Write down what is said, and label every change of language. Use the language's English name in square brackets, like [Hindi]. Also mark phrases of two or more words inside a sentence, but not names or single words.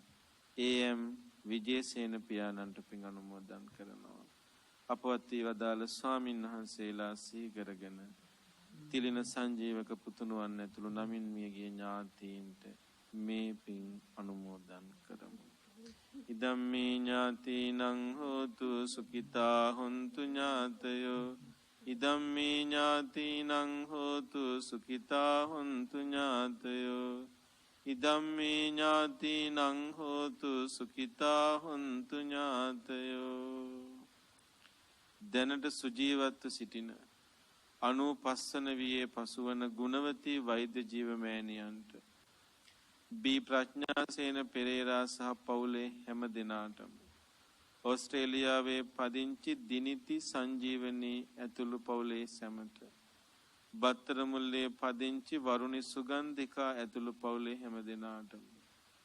[Sinhala] AM විජේසේන පියාණන්ට පින් අනුමෝදන් කරනවා. අපවත් වදාළ ස්වාමින් වහන්සේලා සිහි කරගෙන තිලින සංජීවක පුතුණුවන් ඇතුළු නමින් මියගිය ඥාතීන්ට මේ පින් අනුමෝදන් කරමු. [Pali] ඉදම්මේ ඥාතීනං හෝතු සුඛිතා හොන්තු ඥාතයෝ. ඉදම්මේ ඥාතීනං හෝතු සුඛිතා හොන්තු ඥාතයෝ. ඉදම්මේ ඥාතීනං හෝතු සුඛිතා හොන්තු ඥාතයෝ. [Sinhala] දැනට සුජීවත්ව සිටින 95 වියේ පසුවන ගුණවතී වෛද්‍ය ජීව මෑණියන්ට බී ප්‍රඥාසේන පෙරේරා සහ පවුලේ හැම දෙනාටම ඕස්ට්‍රේලියාවේ පදිංචි දිනිති සංජීවනී ඇතුළු පවුලේ සැමට බත්තර මුල්ලේ පදිංචි වරුණි සුගන්ධිකා ඇතුළු පවුලේ හැම දෙනාටම